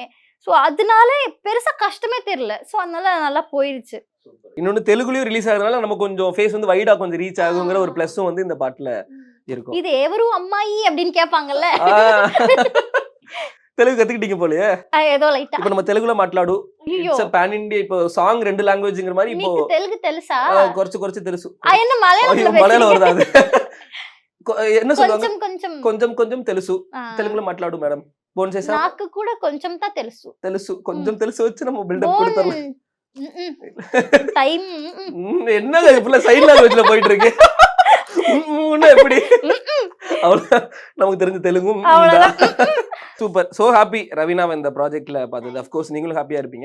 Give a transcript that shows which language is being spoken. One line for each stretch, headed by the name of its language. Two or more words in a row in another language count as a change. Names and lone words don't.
Tamil: ஸோ அதனால பெருசா கஷ்டமே தெரியல. ஸோ அதனால நல்லா போயிருச்சு. இன்னொன்னு தெலுங்குலயும் ரிலீஸ் ஆகுறதுனால நம்ம கொஞ்சம் ஃபேஸ் வந்து வைடா கொஞ்சம் ரீச் ஆகுங்கிற ஒரு பிளஸும் வந்து இந்த பாட்டுல இருக்கும். இது
Telugu: ఎవరు అమ్మాయి
Tamil: அப்படின்னு கேட்பாங்கல்ல, தெலுங்கு கத்துக்கிட்டீங்க போலயே. ஏதோ லைட்டா இப்போ நம்ம தெலுங்குல மாట్లాடு
English: it's a pan India.
Tamil: இப்போ சாங் ரெண்டு லாங்குவேஜ்ங்கற மாதிரி இப்போ
Telugu: தெலுங்கு తెలుసా குறச்சு తెలుసు.
Tamil: என்ன மலையாளம் மலையாளம் வருதா அது? என்ன சொல்லுவாங்க?
Telugu: కొంచెం కొంచెం కొంచెం కొంచెం తెలుసు. తెలుగులో మాట్లాడు మేడం. బోన్ చేసా? నాకు కూడా కొంచెం తా తెలుసు. తెలుసు కొంచెం తెలుసు వచ్చి
Tamil: நம்ம பில்டப் கொடுத்தறலாம்.
English: டைம்
Tamil: என்னங்க இப்பல சைடு லாங்குவேஜ்ல போயிட்டு இருக்கு. எப்படி நமக்கு தெரிஞ்ச தெலுங்கும் சூப்பர்.
English: so happy
Tamil: ரவீனா இந்த ப்ராஜெக்ட்ல பார்த்தது.
English: of course
Tamil: நீங்களும் ஹாப்பியா இருப்பீங்க.